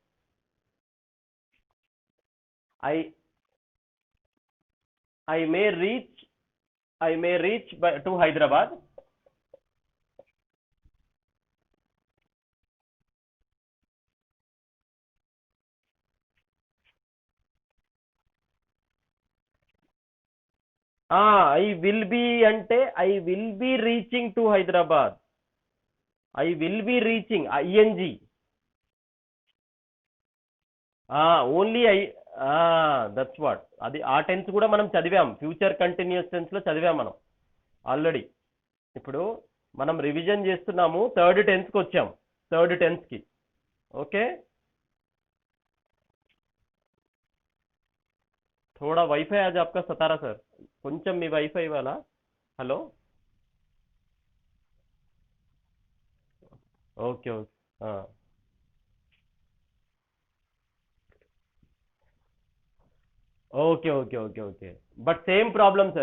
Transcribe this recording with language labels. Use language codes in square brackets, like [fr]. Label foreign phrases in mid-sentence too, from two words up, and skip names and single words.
[en] I I may reach by to Hyderabad. I will be అంటే I will be reaching to Hyderabad. I will be reaching ING only that's what. [te] అది ఆ టెన్స్ కూడా మనం చదివాం, [en] future continuous tense [te] లో చదివాం మనం ఆల్రెడీ. ఇప్పుడు మనం రివిజన్ చేస్తున్నాము, [en] third tense-కి [te] వచ్చాం, [en] third tense-కి. [te] ఓకే, [hi] थोड़ा वाईफाई आज आपका सता रहा सर, [te] కొంచెం మీ వైఫై వాలా. [en] Hello, okay okay. Okay okay okay okay, but same problem sir.